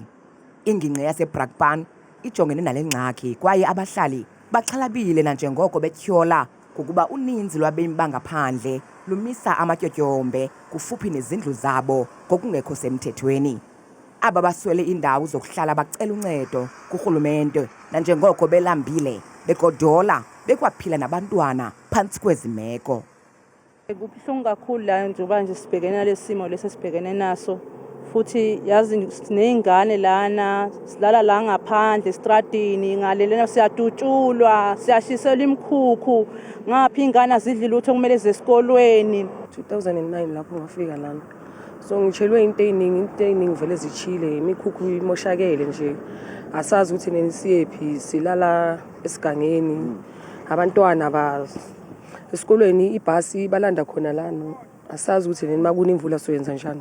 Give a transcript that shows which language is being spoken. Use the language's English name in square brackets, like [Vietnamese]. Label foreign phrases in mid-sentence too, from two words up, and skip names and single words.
[Xhosa] Ingingqi yaseBrakpan ijongene nale ngxaki kwaye abahlali baxhalabile nanjengoko betyhola ngokuba uninzi lwabemi bangaphandle lumisa amatyotyombe kufuphi nezindlu zabo ngokungekho semthethweni. Aba baswele indawo zokuhlala bacela uncedo kurhulumente nanjengoko belambile begodola bekwaphila nabantwana phantsi kwezi meko. [Zulu] Kubuhlungu kakhulu la njengoba nje sibhekene nalesi simo lesibhekene naso futhi yazi sineyingane lana silala la ngaphandle estradini ngalelena siyadutshulwa siyashiselwa imkhukhu ngapha ingane azidli lutho kumele zesikolweni 2009 lapho ngafika lana so ngitshelwe into eyiningi vele zichile imikhukhu imoshakele nje asazi ukuthi nini siyephi silala esigangeni abantwana esikolweni ibhasi balanda khona lana asazi ukuthi nini makuna imvula soyenza njani.